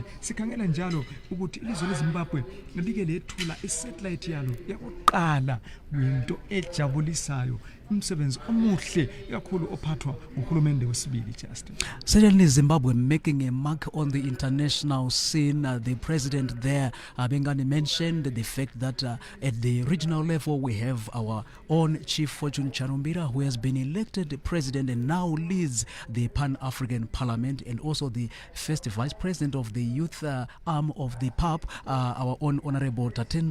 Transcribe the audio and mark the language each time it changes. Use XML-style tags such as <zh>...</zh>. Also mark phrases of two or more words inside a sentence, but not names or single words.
<nd>Sikhangela njalo ukuthi ilizwe leZimbabwe like lethula isatellite yalo yakuqala, kuyinto ejabulisayo, umsebenzi omuhle kakhulu ophathwa nguhulumende wesibili Justin.</nd> <en>Certainly Zimbabwe making a mark on the international scene. The president there, Bengani, mentioned the fact that at the regional level we have our own Chief Fortune Charumbira, who has been elected president and now leads the Pan-African Parliament, and also the first vice president of the youth arm of the PAP, our own Honorable Tatenda Mavetera.</en>